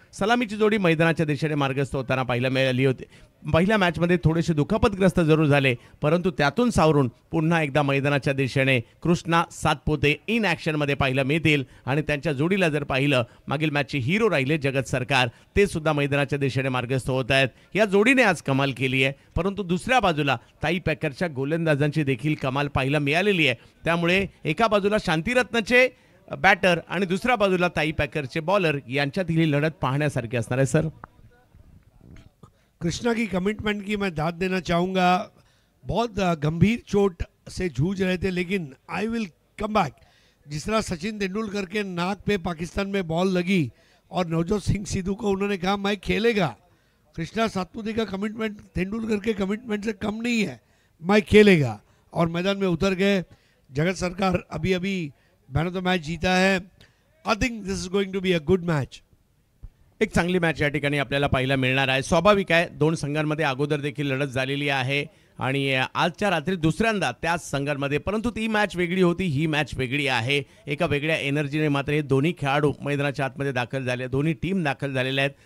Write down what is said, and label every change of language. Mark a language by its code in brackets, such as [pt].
[mr] सलामीची जोडी मैदानाच्या दिशेने मार्गस्थ होताना पाहायला मिळाली होती. पहिल्या मॅचमध्ये थोडेसे दुखापतग्रस्त जरूर झाले, परंतु त्यातून सावरून पुन्हा एकदा मैदानाच्या दिशेने कृष्णा सातपुते इन ॲक्शनमध्ये पाहायला मिळतील आणि त्यांच्या जोडीला जर पाहिलं, मागील मॅचचे हिरो राहिले जगत सरकार, ते सुद्धा मैदानाच्या दिशेने मार्गस्थ होत आहेत. या जोडीने आज कमाल केली आहे, परंतु दुसऱ्या बाजूला ताई पॅकरच्या गोलंदाजांची देखील कमाल पाहायला मिळालेली आहे. त्यामुळे एका बाजूला शांतिरत्नचे बॅटर आणि दुसऱ्या बाजूला ताई पॅकरचे बॉलर यांच्यातील ही लढत पाहण्यासारखी असणार आहे. [en] sir, [hi] कृष्णा की कमिटमेंट की मैं दाद देना चाहूँगा. बहुत गंभीर चोट से जूझ रहे थे, लेकिन [en] I will come back. [hi] जिस तरह सचिन तेंदुलकर के नाक पे पाकिस्तान में बॉल लगी और नवजोत सिंह सिद्धू को उन्होंने कहा मैं खेलेगा, कृष्णा सातपुते का कमिटमेंट तेंदुलकर के कमिटमेंट से कम नहीं है, मैं खेलेगा, और मैदान में उतर गए. जगत सरकार अभी अभी मैन ऑफ द मैच जीता है. [en] I think this is going to be a good match. [mr] एक चांगली मॅच या ठिकाणी आपल्याला पाहायला मिळणार आहे. स्वाभाविक आहे, दोन संघांमध्ये अगोदर देखील लढत झालेली आहे आणि आजच्या रात्री दुसऱ्यांदा त्याच संघांमध्ये, परंतु ती मॅच वेगळी होती, ही मॅच वेगळी आहे. एका वेगळ्या एनर्जीने मात्र हे दोन्ही खेळाडू मैदानाच्या आतमध्ये दाखल झाले, दोन्ही टीम दाखल झालेल्या आहेत.